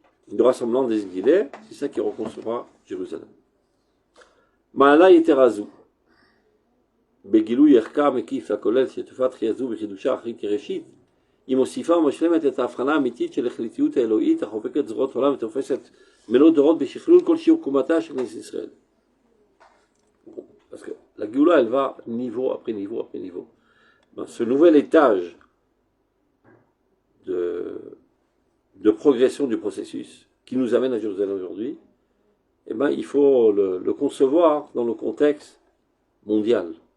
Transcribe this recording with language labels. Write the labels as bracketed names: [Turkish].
[French] du rassemblement des exilés, c'est ça qui reconstruira Jérusalem. [Hebrew] Ma'ala yeterazu. בגילוי ערכה מקיף הכולל של תופעת חייזו וחידושה אחרית ראשית, היא מוסיפה ומשלמת את ההבחנה האמיתית של החליטיות האלוהית החובקת זרועות עולם ותופסת מלוא דורות בשכלול כל שיעור קומתה של כנסת ישראל. [French] Parce que la Géoula, elle va niveau après niveau après niveau. Ben, ce nouvel étage de progression du processus qui nous amène à Jérusalem aujourd'hui, eh ben, il faut le concevoir dans le contexte mondial.